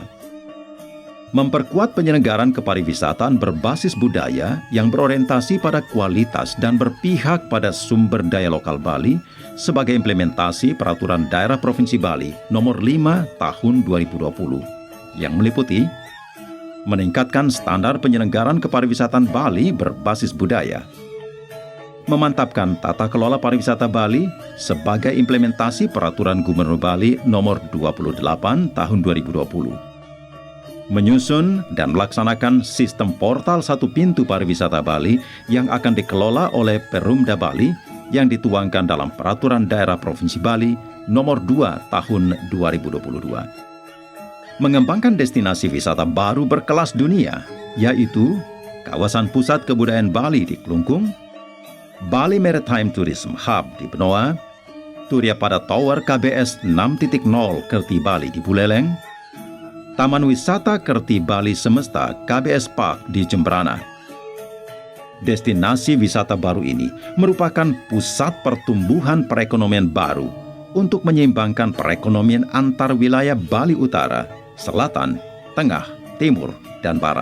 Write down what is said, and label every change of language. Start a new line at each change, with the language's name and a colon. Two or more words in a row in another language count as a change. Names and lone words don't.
Indonesian: Memperkuat penyelenggaraan kepariwisataan berbasis budaya yang berorientasi pada kualitas dan berpihak pada sumber daya lokal Bali sebagai implementasi Peraturan Daerah Provinsi Bali Nomor 5 Tahun 2020 yang meliputi meningkatkan standar penyelenggaraan kepariwisataan Bali berbasis budaya, memantapkan tata kelola pariwisata Bali sebagai implementasi Peraturan Gubernur Bali Nomor 28 Tahun 2020, menyusun dan melaksanakan sistem portal satu pintu pariwisata Bali yang akan dikelola oleh Perumda Bali yang dituangkan dalam Peraturan Daerah Provinsi Bali Nomor 2 Tahun 2022. Mengembangkan destinasi wisata baru berkelas dunia, yaitu kawasan pusat kebudayaan Bali di Klungkung, Bali Maritime Tourism Hub di Benoa, Turiya pada Tower KBS 6.0 Kerti Bali di Buleleng, Taman Wisata Kerti Bali Semesta KBS Park di Jemberana. Destinasi wisata baru ini merupakan pusat pertumbuhan perekonomian baru untuk menyeimbangkan perekonomian antar wilayah Bali Utara, Selatan, Tengah, Timur, dan Barat.